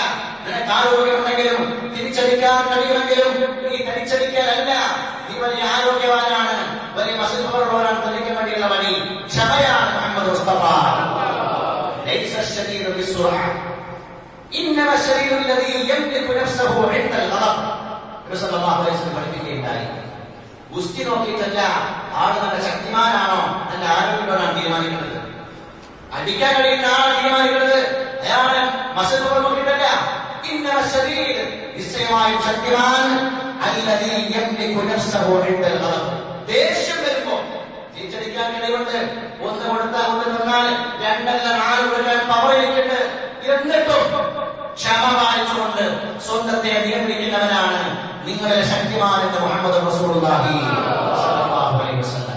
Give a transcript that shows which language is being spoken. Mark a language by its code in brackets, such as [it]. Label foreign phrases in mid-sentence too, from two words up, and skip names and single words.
[ml] നിനക്ക് ആരോഗ്യമുണ്ടെങ്കിലും തിരിച്ചടിക്കാൻ കഴിയുമെങ്കിലും നീ തിരിച്ചടിക്കലല്ല. നീ വലിയ ആരോഗ്യവാനാണ്, വലിയ മസിൽപ്പുറമാണ് തെളിക്കാൻ വേണ്ടിയുള്ള വഴി ക്ഷമയാണ്. [ar] മുഹമ്മദ് മുസ്തഫ ليس الشديد بالصرعة إنما الشديد الذي يملك نفسه عند الغضب. رسول الله صلى الله عليه وسلم [ml] പഠിപ്പിക്കുകയുണ്ടായി, ഗുസ്തി നോക്കിയിട്ടല്ല ആൾ നല്ല ശക്തിമാനാണോ നല്ല ആരോഗ്യവാനാണ് തീരുമാനിക്കുന്നത്. അടിക്കാൻ കഴിയുന്ന ആൾ തീരുമാനിക്കുന്നത് അയാളെ മസിൽ നോക്കിയിട്ടല്ല. [ar] إنما الشديد, [ml] നിശ്ചയമായും ശക്തിമാൻ [ar] الذي يملك نفسه عند الغضب. [ml] ദേഷ്യം വരുമ്പോ തിരിച്ചടിക്കാൻ കഴിവുണ്ട്. ഒന്ന് കൊടുത്താൽ ഒന്ന് തന്നാൽ രണ്ടല്ല 4 കൊടുക്കാൻ പവർ ഇരിക്കട്ട്. എന്നിട്ടും ക്ഷമ പാലിച്ചുകൊണ്ട് സ്വന്തത്തെ നിയന്ത്രിക്കുന്നവനാണ് നിങ്ങളുടെ ശക്തിമാൻ എന്ന് മുഹമ്മദ് [ar] رسول الله صلى الله عليه وسلم.